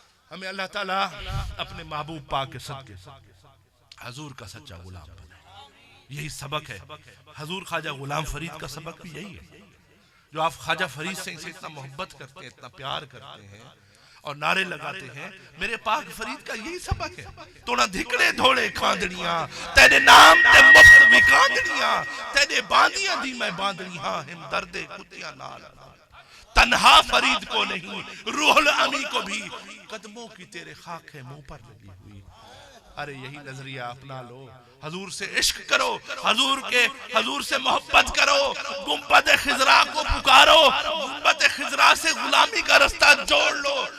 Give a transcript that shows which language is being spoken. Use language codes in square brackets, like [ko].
[ur] ہمیں اللہ تعالیٰ اپنے محبوب پاک کے صدقے حضور کا سچا غلام بنائے. یہی سبق ہے. حضور خواجہ غلام فرید کا سبق بھی یہی ہے. جو آپ خواجہ فرید سے اتنا محبت کرتے ہیں، اتنا پیار کرتے ہیں اور نعرے لگاتے ہیں، میرے پاک فرید کا یہی سبق ہے. [skr] توڑا دھکڑے دھوڑے کھاندڑیاں تیرے نام تے مفت وکاندڑیاں، تیرے باندیاں دی میں باندڑی ہاں ہم دردے کتیاں نال. [ur] تنہا فرید کو نہیں، روح الامی کو بھی قدموں کی تیرے خاک ہے منہ پر لگی ہوئی. ارے یہی نظریہ اپنا لو، حضور سے عشق کرو، حضور سے محبت کرو، گنبد خضرا کو پکارو، گنبد خضرا سے غلامی کا رستہ جوڑ لو.